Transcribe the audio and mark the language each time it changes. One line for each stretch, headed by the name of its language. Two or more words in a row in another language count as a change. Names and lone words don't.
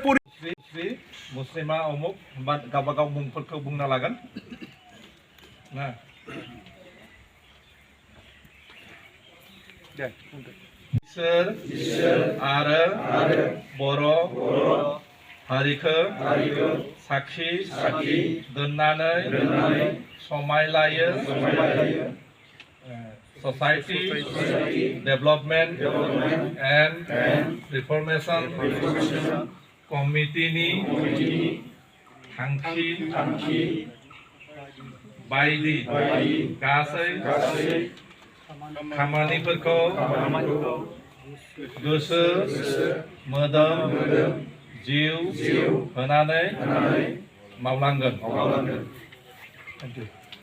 Bodo: मुस्लिमा अमुक बा गावबागाव मुंफोरखौ बुंना लागोन ना eswr आरो बर' हारिखौ sakhi dwnnanwi somai लायो society development and reformation committee थांखि बायदि गासै खामानिफोरखौ गोसो मोदोम जिउ होनानै मावलांगोन।